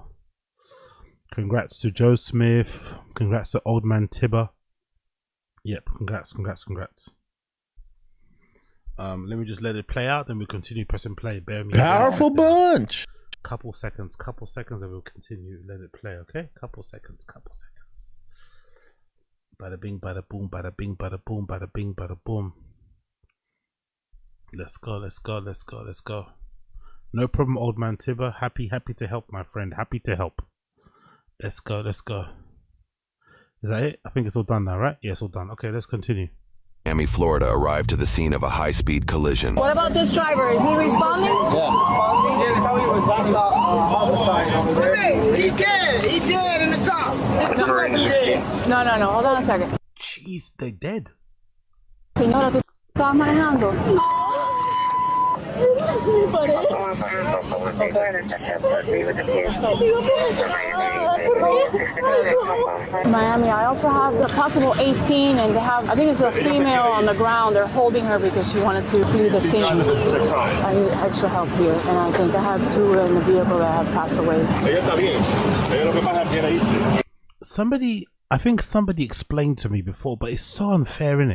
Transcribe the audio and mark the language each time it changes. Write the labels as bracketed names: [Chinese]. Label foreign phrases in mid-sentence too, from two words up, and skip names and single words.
[English] Congrats to Joe Smith. Congrats to Old Man Tibber. Yep, congrats. Let me just let it play out, then we continue pressing play. Bear me. Powerful bunch. Couple seconds, and we'll continue. Let it play, okay? Couple seconds. Bada bing, bada boom, bada bing, bada boom, bada bing, bada boom. Let's go. No problem, Old Man Tibber. Happy to help, my friend. Happy to help. Let's go. Is that it? I think it's all done now, right? Yeah, it's all done. Okay, let's continue. Miami, Florida arrived to the scene of a high-speed collision. What about this driver? Is he responding? Hey, he dead in the car. There's two of them dead. No. Hold on a second. Jeez, they dead. [Spanish] Señora, ¿tú estabas manejando? [English] Miami, I also have a possible 18, and they have, I think it's a female on the ground. They're holding her because she wanted to flee the scene. I need extra help here, and I think I have 2 in the vehicle that have passed away. I think somebody explained to me before, but it's so unfair, innit?